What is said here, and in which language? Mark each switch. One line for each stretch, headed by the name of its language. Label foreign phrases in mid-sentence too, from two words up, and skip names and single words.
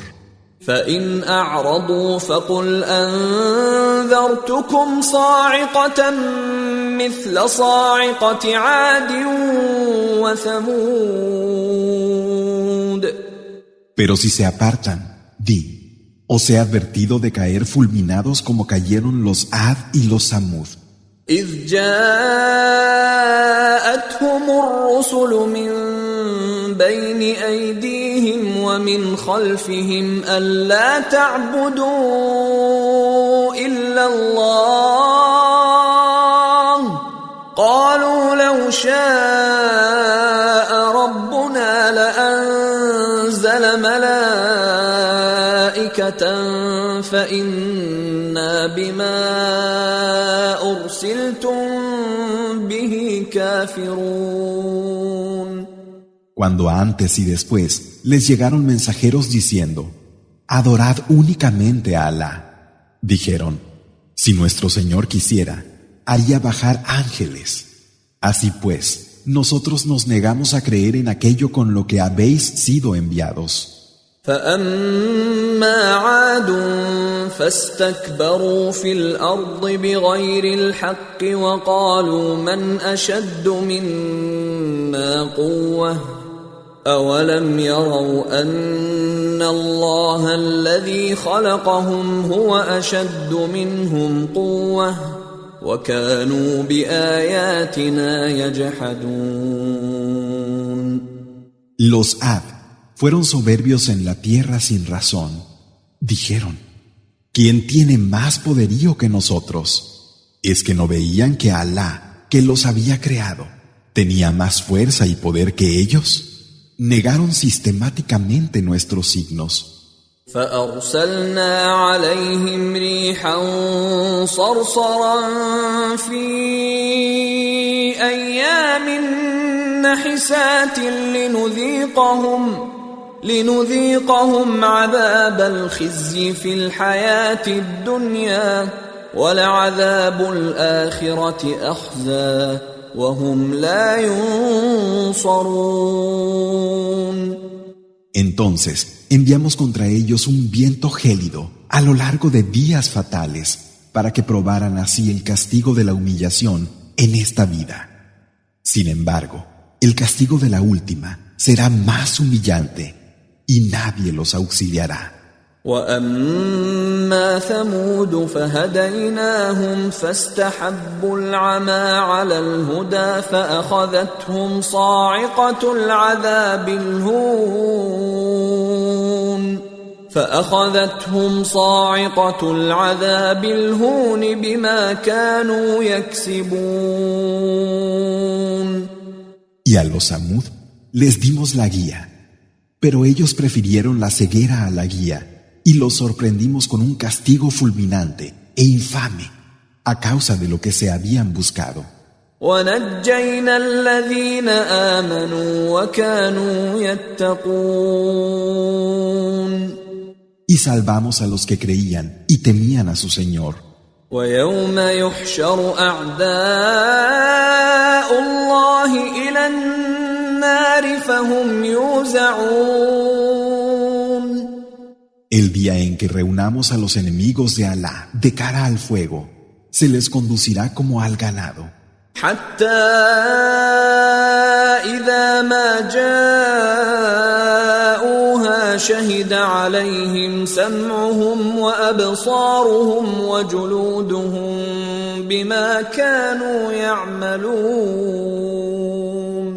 Arabic: فإن أعرضوا فقل أنذرتكم صاعقة مثل صاعقة عاد وثمود.
Spanish: Pero si se apartan, di: os he advertido de caer fulminados como cayeron los Ad y los Samud.
Arabic: إذ جاءتهم الرسل من بين أيديهم ومن خلفهم ألا تعبدوا إلا الله قالوا لو شاء ربنا لأنزل ملائكة فإنا بما أرسلتم به كافرون.
Spanish: Cuando antes y después les llegaron mensajeros diciendo: Adorad únicamente a Alá. Dijeron: Si nuestro Señor quisiera, haría bajar ángeles. Así pues, nosotros nos negamos a creer en aquello con lo que habéis sido enviados.
Arabic: فأما عاد فاستكبروا في الأرض بغير الحق وقالوا من أشد منا قوة أولم يروا أن الله الذي خلقهم هو أشد منهم قوة وكانوا بآياتنا يجحدون.
Spanish: Los Ad fueron soberbios en la tierra sin razón. Dijeron: ¿Quién tiene más poderío que nosotros? ¿Es que no veían que Alá, que los había creado, tenía más fuerza y poder que ellos? Negaron sistemáticamente nuestros signos.
Arabic: فأرسلنا عليهم ريحا صرصرا في أيام نحسات لنذيقهم عذاب الخزي في الحياة الدنيا ولعذاب الآخرة أخزى وهم لا ينصرون.
Spanish: Entonces enviamos contra ellos un viento gélido a lo largo de días fatales para que probaran así el castigo de la humillación en esta vida. Sin embargo, el castigo de la última será más humillante y nadie los auxiliará.
Arabic: وأما ثمود فهديناهم فاستحبوا العمى على الهدى فأخذتهم صاعقة العذاب الهون بما كانوا يكسبون.
Spanish: Y a los Samud les dimos la guía, pero ellos prefirieron la ceguera a la guía y los sorprendimos con un castigo fulminante e infame a causa de lo que se habían buscado.
Arabic: ونجينا الذين آمنوا وكانوا يتقون.
Spanish: Y salvamos a los que creían y temían a su Señor.
Arabic: ويوم يحشر أعداء الله إلى النار فهم يوزعون.
Spanish: El día en que reunamos a los enemigos de Alá de cara al fuego, se les conducirá como al ganado.
Arabic: حتى إذا ما جاءوها شهد عليهم سمعهم وأبصارهم وجلودهم بما كانوا يعملون.